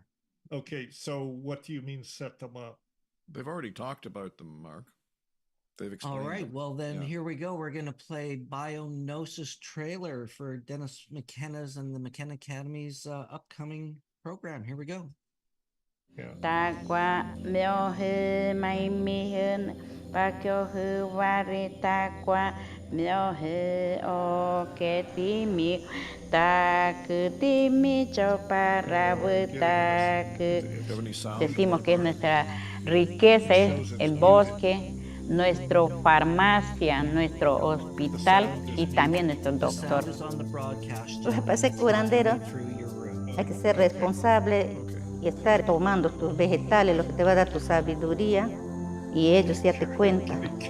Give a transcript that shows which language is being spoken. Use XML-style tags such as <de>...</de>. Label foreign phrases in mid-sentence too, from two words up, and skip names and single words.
<en>Okay, so what do you mean set them up? They've already talked about them, Mark. They've explained All right, them. well then Yeah. here we go. We're going to play Biognosis trailer for Dennis McKenna's and the McKenna Academy's upcoming program. Here we go. Yeah. Ta qua mèo hê may mi hơn Pakyohu Waritakwa Myohe Oketimi Takutimi Choparabutak. Do you have any sound?</en> <es>Decimos que nuestra riqueza es el bosque, nuestra farmacia, nuestro hospital y también nuestro doctor. Para ser curandero hay que ser responsable y estar tomando tus vegetales, lo que te va a dar tu sabiduría, y ellos ya te cuentan.</es>